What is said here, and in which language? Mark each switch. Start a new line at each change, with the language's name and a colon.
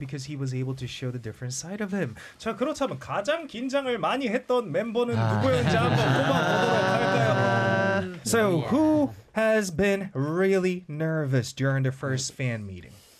English: Because he was able to show the different side of him.
Korean: 자, 그렇다면 가장 긴장을 많이 했던 멤버는 아. 누구였는지 한번 뽑아보도록 할까요?
English: So, yeah. who has been really nervous during the first fan meeting?